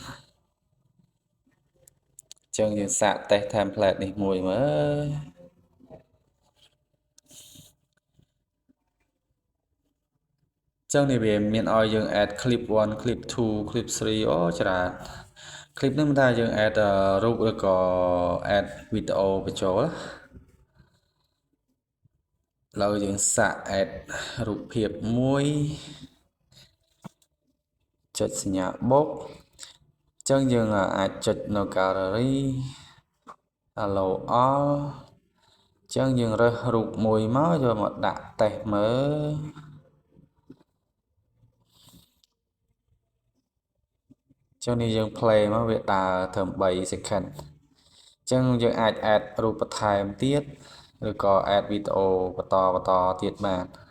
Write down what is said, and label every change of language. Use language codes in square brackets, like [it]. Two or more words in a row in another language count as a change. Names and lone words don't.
[km] ចឹងយើងសាកតេស្ត template នេះមួយមើលចឹងនេះវាមានឲ្យយើង [en] add clip 1 clip 2 clip 3 [km] អូច្រើន clip នេះមិនថាយើង add រូបឬក៏ add វីដេអូបញ្ចូលឥឡូវយើងសាក add រូបភាពមួយ ចុចសញ្ញាបូកចឹងយើងអាចចុចនៅ gallery [en] allow all [km] ចឹងយើងរើសរូបមួយមកយកមកដាក់តេស្តមើល ចឹងនេះយើង play មកវាដើរត្រឹម3 second ចឹងយើងអាច add រូបបន្ថែមទៀតឬក៏ add វីដេអូបន្តទៀតបាន